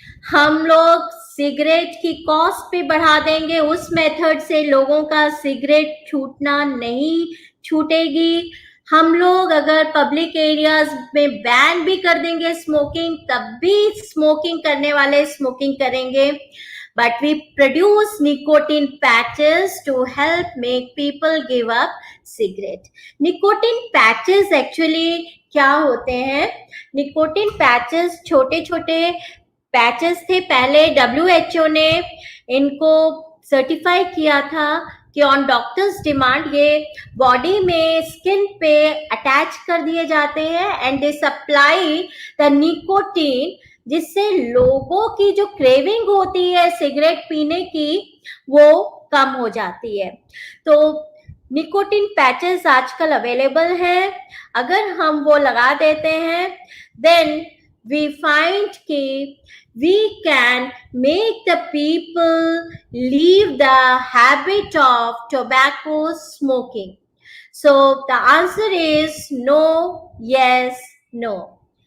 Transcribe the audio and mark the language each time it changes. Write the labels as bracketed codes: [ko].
[hi] हम लोग सिगरेट की कॉस्ट भी बढ़ा देंगे, उस मेथड से लोगों का सिगरेट छूटना नहीं छूटेगी. हम लोग अगर पब्लिक एरियाज में बैन भी कर देंगे स्मोकिंग, तब भी स्मोकिंग करने वाले स्मोकिंग करेंगे. [en] but we produce nicotine patches to help make people give up cigarette. Nicotine patches actually [hi] क्या होते हैं? निकोटिन पैचेस छोटे छोटे पैचेस थे. पहले WHO ने इनको सर्टिफाई किया था कि [en] on doctors demand [hi] ये बॉडी में स्किन पे अटैच कर दिए जाते हैं [en] and they supply the nicotine, [hi] जिससे लोगों की जो क्रेविंग होती है सिगरेट पीने की वो कम हो जाती है. तो निकोटिन पैचेस आजकल अवेलेबल हैं. अगर हम वो लगा देते हैं [en] Then we find कि we can make the people leave the habit of tobacco smoking. So the answer is no, yes, no.